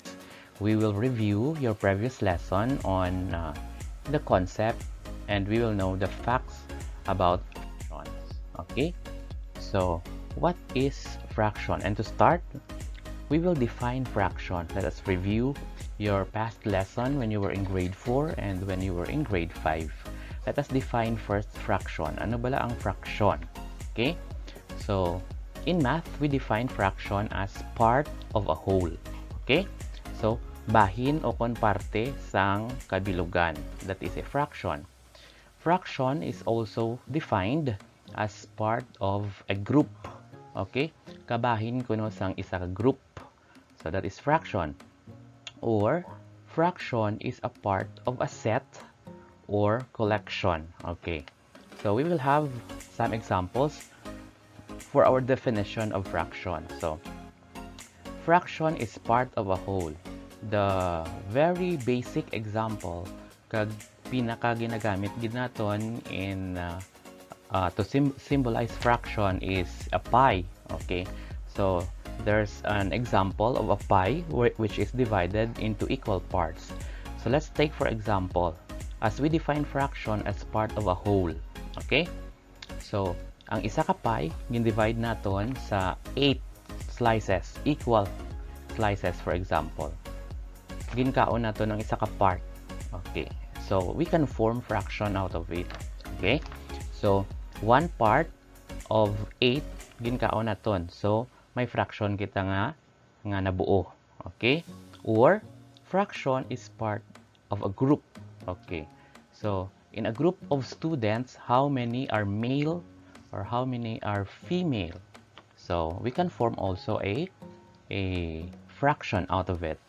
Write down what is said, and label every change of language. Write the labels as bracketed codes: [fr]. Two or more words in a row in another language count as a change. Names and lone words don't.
[en] We will review your previous lesson on the concept, and we will know the facts about fractions. Okay, so what is fraction? And to start, we will define fraction. Let us review your past lesson when you were in grade 4 and when you were in grade 5. Let us define first fraction. [hil] Ano bala ang fraction? [en] Okay, so in math, we define fraction as part of a whole. [hil] Okay, so bahin o kon parte sang kabilugan. [en] That is a fraction. Fraction is also defined as part of a group. Okay? [hil] Kabahin kuno sang isa ka group. [en] So that is fraction. Or fraction is a part of a set or collection. Okay. So we will have some examples for our definition of fraction. So fraction is part of a whole. The very basic example [hil] kag pinaka ginagamit gid naton [en] in to symbolize fraction is a pie. Okay, so there's an example of a pie which is divided into equal parts. So let's take for example, as we define fraction as part of a whole. [hil] Okay, so ang isa ka pie gin-divide naton sa 8 slices, [en] equal slices. For example, [hil] ginkaon naton ang isa ka part. [en] Okay, so we can form fraction out of it. Okay, so one part of 8 [hil] ginkaon naton, so may fraction kita nga nabuo. [en] Okay, or fraction is part of a group. Okay, so in a group of students, how many are male or how many are female? So we can form also a fraction out of it.